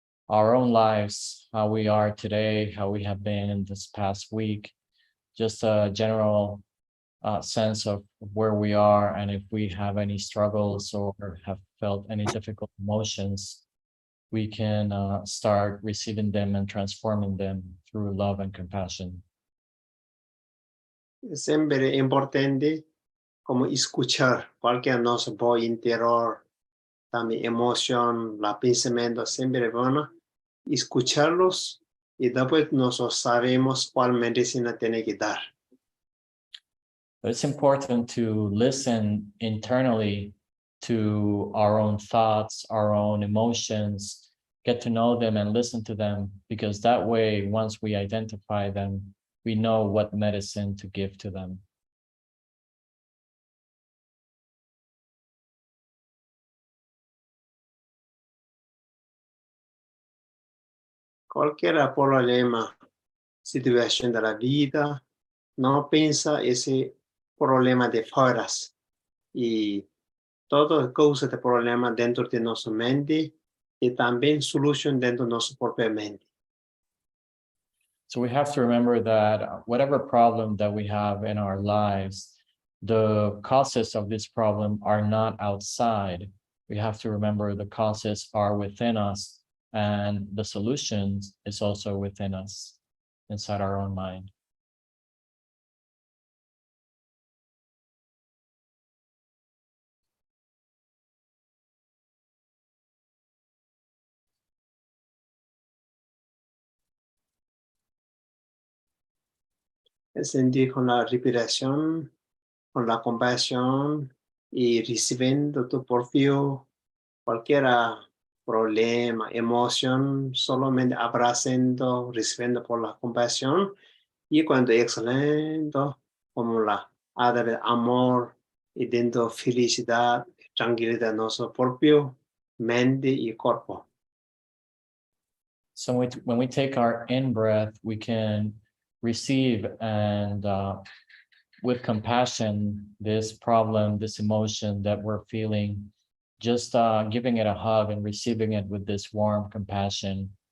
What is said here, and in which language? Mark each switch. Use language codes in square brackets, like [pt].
[en] our own lives, how we are today, how we have been in this past week, just a general sense of where we are, and if we have any struggles or have felt any difficult emotions, we can start receiving them and transforming them through love and compassion. [es] Siempre importante como escuchar cualquier nuestra voz interior, también emoción, la pensamiento, siempre bueno escucharlos y después nosotros sabemos cuál medicina tiene que dar. [en] But it's important to listen internally to our own thoughts, our own emotions, get to know them and listen to them, because that way, once we identify them, we know what medicine to give to them. [es] Cualquier problema, situación de la vida, no piensa ese problema de fuera y todo causa de problemas dentro de nuestra mente y también solución dentro de nuestra propia mente. [en] So we have to remember that whatever problem that we have in our lives, the causes of this problem are not outside. We have to remember the causes are within us, and the solutions is also within us, inside our own mind. [es] Sentir con la respiración, con la compasión y recibiendo tu propio cualquier problema, emoción, solamente abrazando, recibiendo por la compasión y cuando exhalando como la de amor y dentro felicidad, tranquilidad en nuestro propio mente y cuerpo. [en] So when we take our in breath, we can receive and with compassion, this problem, this emotion that we're feeling, just giving it a hug and receiving it with this warm compassion.